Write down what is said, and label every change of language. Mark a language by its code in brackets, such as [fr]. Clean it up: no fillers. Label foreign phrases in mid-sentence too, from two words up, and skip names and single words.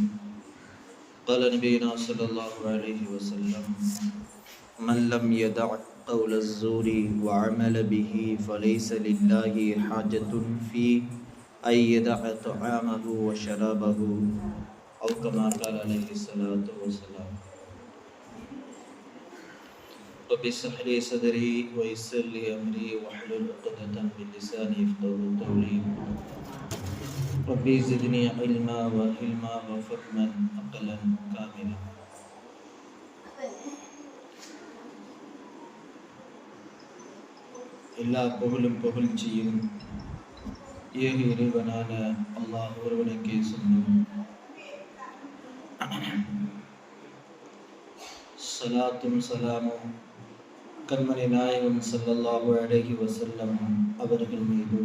[ar] قال نبينا صلى الله عليه وسلم: من لم يدع قول الزور وعمل به فليس لله حاجة في أن يدع طعامه وشرابه، أو كما قال عليه الصلاة والسلام. رب اشرح لي صدري ويسر لي أمري واحلل عقدة من لساني يفقهوا قولي. ربي زدني علما وحلما وفهما عقلا كاملا. [ta] எல்லா புகழும் புகழ்ச்சியும் ஏக இறைவனான அல்லாஹ் ஒருவனுக்கே சொந்தம். சலாத்தும் சலாமும் கண்மணி நாயகம் [ar] صلى الله عليه وسلم [ta] அவர்கள் மீதும்,